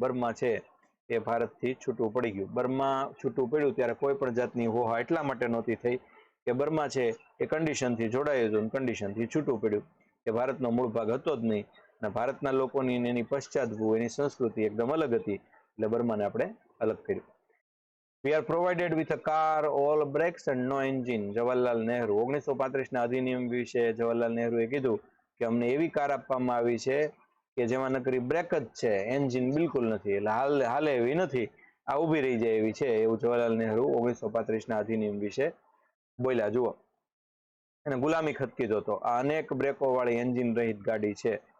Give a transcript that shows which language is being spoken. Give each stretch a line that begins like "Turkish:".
Gujarati: Burma છે એ ભારતથી છૂટું પડી ગયું. બર્મા છૂટું પડ્યું ત્યારે કોઈ પણ જાતની હોહા એટલા માટે નહોતી થઈ કે બર્મા છે એ કન્ડિશનથી જોડાયું હતું, કન્ડિશનથી છૂટું પડ્યું, કે ભારતનો મૂળ ભાગ હતો જ નહીં અને ભારતના લોકોની એની પશ્ચાત એની સંસ્કૃતિ એકદમ અલગ હતી, એટલે બર્માને આપણે અલગ કર્યું.
English: We are provided with a car, all brakes and no engine.
Gujarati: Jawaharlal Nehru. 1935ના અધિનિયમ વિશે જવાહરલાલ નહેરુએ કીધું કે અમને એવી કાર આપવામાં આવી છે કે જેમાં નકરી બ્રેક જ છે, એન્જિન બિલકુલ નથી, એટલે હાલે એવી નથી, આ ઊભી રહી જાય એવી છે, એવું જવાહરલાલ નહેરુ 1935ના અધિનિયમ વિશે બોલ્યા. જુઓ, એને ગુલામી ખત કીધો હતો. આ અનેક બ્રેકો વાળી એન્જિન રહિત ગાડી છે.